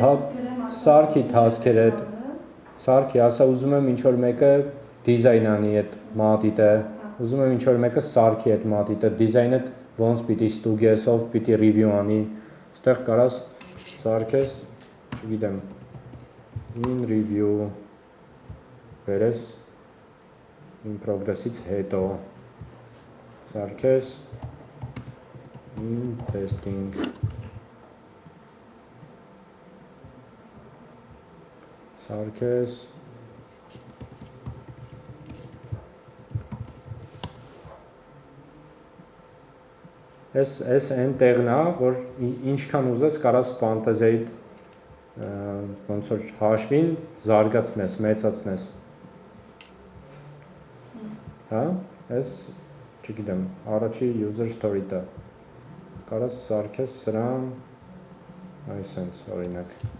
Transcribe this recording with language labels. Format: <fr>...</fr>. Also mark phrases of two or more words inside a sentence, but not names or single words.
<hy>սարքի թասքերը, սարքի, ասա ուզում եմ ինչ-որ մեկը դիզայն անի այդ մատիտը, ուզում եմ ինչ-որ մեկը սարքի այդ մատիտը, դիզայնը ոնց պիտի ստուգես, ով պիտի review անի, այստեղ կարաս սարքես, չգիտեմ,</hy> <en>in review</en> <hy>Վերես</hy> <en>in progress-</en> <hy>ից հետո սարքես</hy> <en>in testing</en> <hy>սարքես Այս այն տեղն է, որ ինչքան ուզես կարաս ֆանտազիայիդ ոնց որ հաշվին զարգացնես, մեծացնես Հա, այս, չգիտեմ, առաջի</hy> <en>user story-</en> <hy>ը կարաս սարքես սրան այսենց, օրինակ</hy>